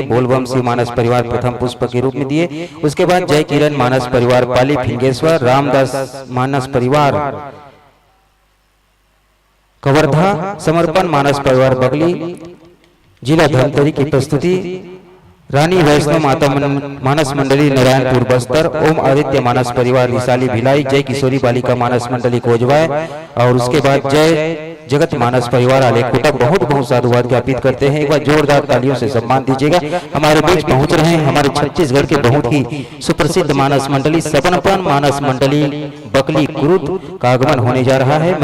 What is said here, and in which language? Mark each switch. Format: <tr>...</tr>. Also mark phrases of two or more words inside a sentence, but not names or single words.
<hi>बोलबम शिव मानस परिवार प्रथम पुष्प के रूप में दिए, उसके बाद जय किरण मानस परिवार पाली फिंगेश्वर, रामदास मानस परिवार कवर्धा, समर्पण मानस परिवार बगली जिला धमतरी की प्रस्तुति, रानी वैष्णो माता मानस मंडली नारायणपुर बस्तर, ओम आदित्य मानस परिवार रिसाली भिलाई, जय किशोरी बालिका मानस मंडली कोजवाय और उसके बाद जय जगत मानस परिवार आलेखुटा। बहुत बहुत साधुवाद ज्ञापित करते हैं। एक बार जोरदार तालियों से सम्मान दीजिएगा। हमारे बीच पहुंच रहे हैं हमारे छत्तीसगढ़ के बहुत ही सुप्रसिद्ध मानस मंडली समर्पण मानस मंडली बकली कुरुद का आगमन होने जा रहा है।</hi>